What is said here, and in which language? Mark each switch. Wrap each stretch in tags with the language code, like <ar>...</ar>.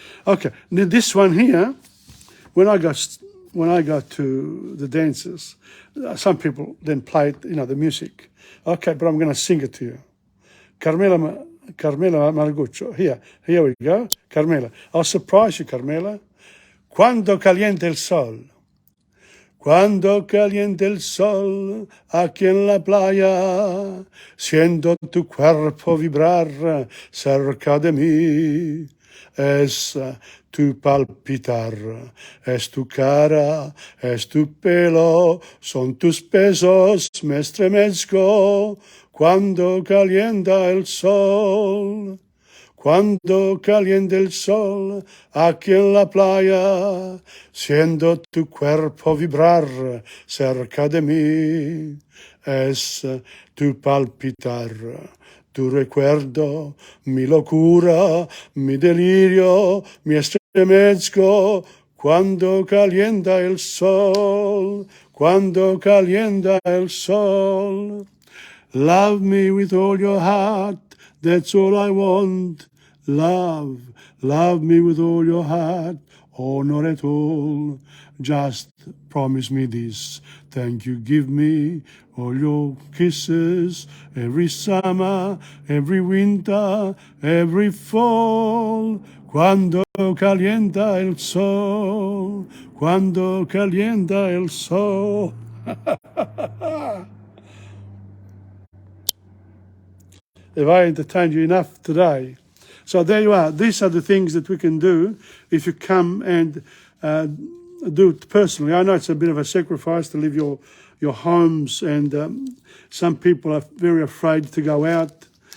<en>Okay, this one here, when I go to the dances, some people then play it, the music. Okay, but I'm going to sing it to you. Carmela Marguccio. Here we go. Carmela. I'll surprise you, Carmela.</en> <es>Quando calienta el sol. Cuando calienta el sol aquí en la playa, siento tu cuerpo vibrar cerca de mí. Es tu palpitar, es tu cara, es tu pelo, son tus besos, me estremezco cuando calienta el sol. Cuando calienta el sol aquí en la playa, siento tu cuerpo vibrar cerca de mí. Es tu palpitar, tu recuerdo, mi locura, mi delirio, mi estremezco cuando calienta el sol, cuando calienta el sol.</es> <en>Love me with all your heart, that's all I want. Love me with all your heart, or not at all. Just promise me this, thank you, give me all your kisses, every summer, every winter, every fall.</en> <es>Cuando calienta el sol, cuando calienta el sol.</es> <en>Have I entertained you enough today? So there you are. These are the things that we can do if you come and do it personally. I know it's a bit of a sacrifice to leave your homes, and some people are very afraid to go out.</en>